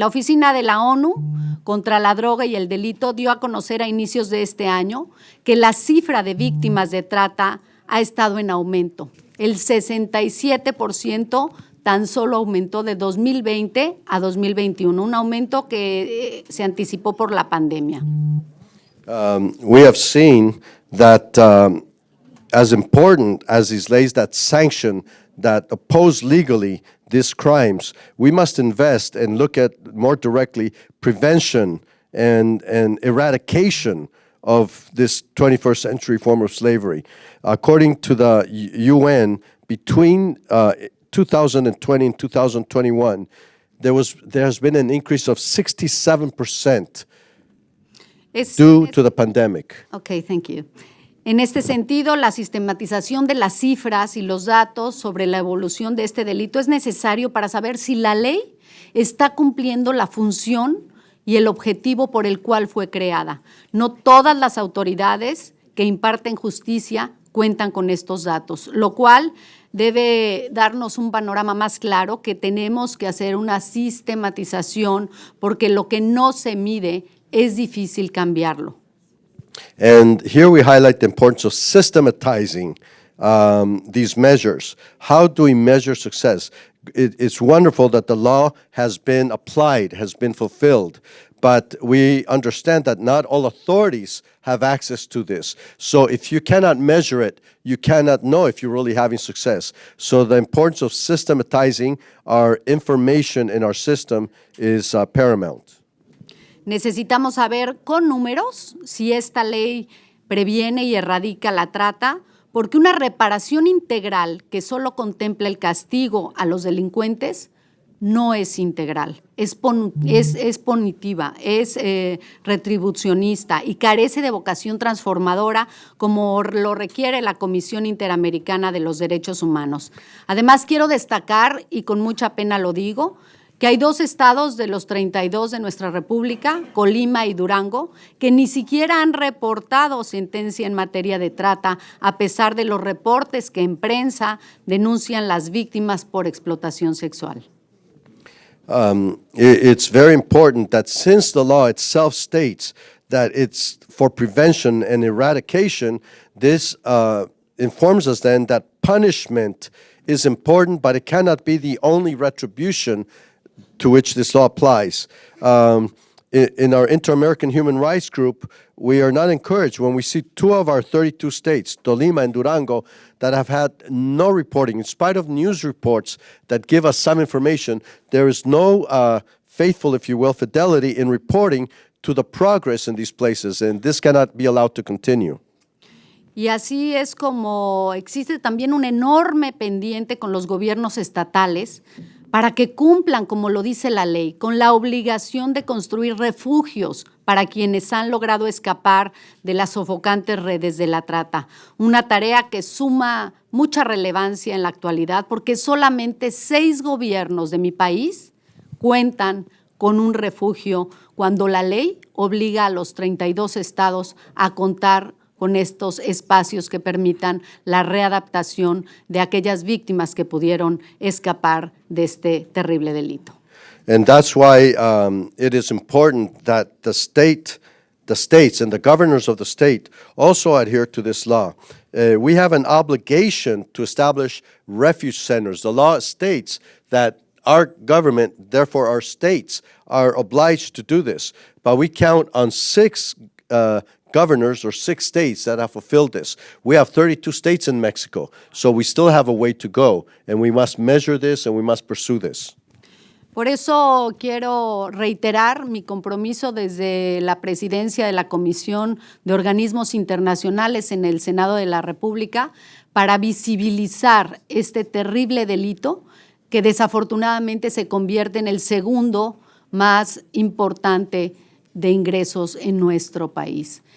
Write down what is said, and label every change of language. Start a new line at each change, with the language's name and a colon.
Spanish: La Oficina de la ONU contra la Droga y el Delito dio a conocer a inicios de este año que la cifra de víctimas de trata ha estado en aumento. El 67% tan solo aumentó de 2020 a 2021, un aumento que se anticipó por la pandemia.
English: We have seen that as important as these laws that sanction, that oppose legally these crimes, we must invest and look at more directly prevention and eradication of this 21st century form of slavery. According to the UN, between 2020 and 2021, there has been an increase of 67% due to the pandemic. Okay, thank you.
Spanish: En este sentido, la sistematización de las cifras y los datos sobre la evolución de este delito es necesario para saber si la ley está cumpliendo la función y el objetivo por el cual fue creada. No todas las autoridades que imparten justicia cuentan con estos datos, lo cual debe darnos un panorama más claro que tenemos que hacer una sistematización porque lo que no se mide es difícil cambiarlo.
English: And here we highlight the importance of systematizing these measures. How do we measure success? It's wonderful that the law has been applied, has been fulfilled, but we understand that not all authorities have access to this. So if you cannot measure it, you cannot know if you're really having success. So the importance of systematizing our information in our system is paramount.
Spanish: Necesitamos saber con números si esta ley previene y erradica la trata, porque una reparación integral que solo contempla el castigo a los delincuentes no es integral, es punitiva, es retribucionista y carece de vocación transformadora como lo requiere la Comisión Interamericana de los Derechos Humanos. Además, quiero destacar, y con mucha pena lo digo, que hay 2 estados de los 32 de nuestra República, Colima y Durango, que ni siquiera han reportado sentencia en materia de trata, a pesar de los reportes que en prensa denuncian las víctimas por explotación sexual.
English: It's very important that since the law itself states that it's for prevention and eradication, this informs us then that punishment is important, but it cannot be the only retribution to which this law applies. In our Inter-American Human Rights Group, we are not encouraged when we see 2 of our 32 states, Tolima and Durango, that have had no reporting. In spite of news reports that give us some information, there is no faithful, if you will, fidelity in reporting to the progress in these places, and this cannot be allowed to continue. Y así es como existe también un enorme pendiente con los gobiernos estatales para que cumplan, como lo dice la ley, con la obligación de construir refugios para quienes han logrado escapar de las sofocantes redes de la trata. Una tarea que suma mucha relevancia en la actualidad porque solamente 6 gobiernos de mi país cuentan con un refugio cuando la ley obliga a los 32 estados a contar con estos espacios que permitan la readaptación de aquellas víctimas que pudieron escapar de este terrible delito. And that's why it is important that the states and the governors of the state also adhere to this law. We have an obligation to establish refuge centers. The law states that our government, therefore our states, are obliged to do this. But we count on 6 governors or 6 states that have fulfilled this. We have 32 states in Mexico, so we still have a way to go, and we must measure this and we must pursue this.
Spanish: Por eso quiero reiterar mi compromiso desde la presidencia de la Comisión de Organismos Internacionales en el Senado de la República para visibilizar este terrible delito que desafortunadamente se convierte en el segundo más importante de ingresos en nuestro país.